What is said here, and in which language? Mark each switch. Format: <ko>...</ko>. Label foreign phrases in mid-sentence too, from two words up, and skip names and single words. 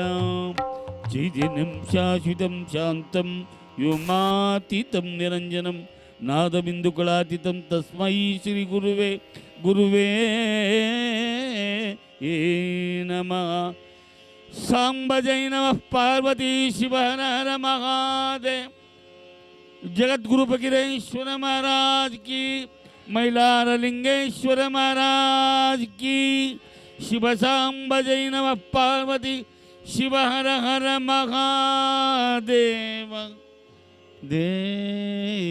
<sa>ಚೈತನ್ಯಂ ಶಾಶ್ವತಂ ಶಾಂತಂ ವ್ಯೋಮಾತೀತಂ ನಿರಂಜನಂ ನಾದಬಿಂದುಕಳಾತೀತಂ ತಸ್ಮೈ ಶ್ರೀ ಗುರುವೇ ಗುರುವೇ ನಮಃ. ಸಾಂಬ ಜೈ ನಮಃ. ಪಾರ್ವತಿ ಶಿವ ಹರ ಹರ ಮಹಾದೇವ.</sa> <hi>जगद्गुरु फकीरेश्वर महाराज की, मैलारलिंगेश्वर महाराज की। शिव सांब जय नमः पार्वती, शिव हर हर महादेव देव।</hi>